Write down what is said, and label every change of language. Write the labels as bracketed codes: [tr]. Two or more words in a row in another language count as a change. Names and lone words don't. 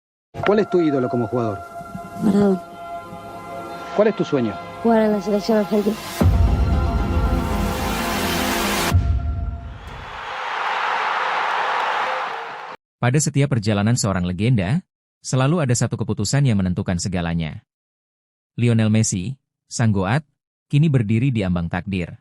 [es] ¿Cuál es tu ídolo como jugador? Maradona. ¿Cuál es tu sueño? Jugar en la selección argentina. [id] Pada setiap perjalanan seorang legenda, selalu ada satu keputusan yang menentukan segalanya. Lionel Messi, sang goat, kini berdiri di ambang takdir.